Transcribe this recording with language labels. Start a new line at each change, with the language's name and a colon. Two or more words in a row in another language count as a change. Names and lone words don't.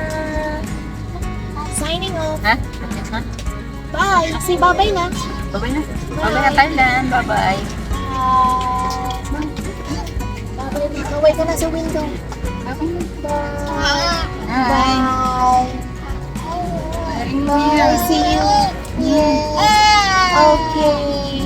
English: Signing off. Ha? Bye. Say bye-bye na. Bye-bye na. Bye-bye na Thailand. Bye-bye.
Filipino: Bye-bye na. Kaway ka na sa window.
English: Bye. Bye. Bye. See you. Yeah. Okay.